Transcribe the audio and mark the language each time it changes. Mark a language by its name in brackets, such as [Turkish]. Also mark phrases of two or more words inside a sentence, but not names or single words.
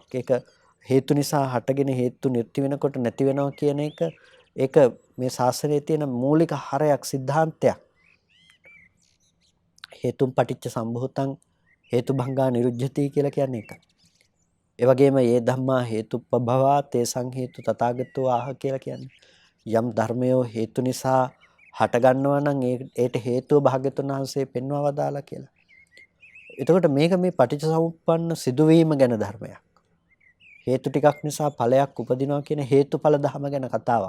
[Sinhala] ඒක හේතු නිසා හටගෙන හේතු නැති වෙනකොට නැති වෙනවා කියන ඒක මේ ශාස්ත්‍රයේ තියෙන මූලික හරයක් සිද්ධාන්තයක්. [Pali] හේතුම් පටිච්ච සම්භූතං හේතුභංගා නිරුද්ධති [Sinhala] කියලා කියන්නේ ඒක. ඒ වගේම මේ [Pali] ධම්මා හේතුප්පභවා තේසං හේතු තථාගතෝ ආහ [Sinhala] කියලා කියන්නේ යම් ධර්මයෝ හේතු නිසා හට ගන්නවා නම් ඒට හේතුව භාග්‍යතුන් වහන්සේ පෙන්වා වදාලා කියලා. එතකොට මේක මේ පටිච්චසමුප්පන්න සිදුවීම ගැන ධර්මයක්. හේතු ටිකක් නිසා ඵලයක් උපදිනවා කියන හේතුඵල ධම ගැන කතාවක්.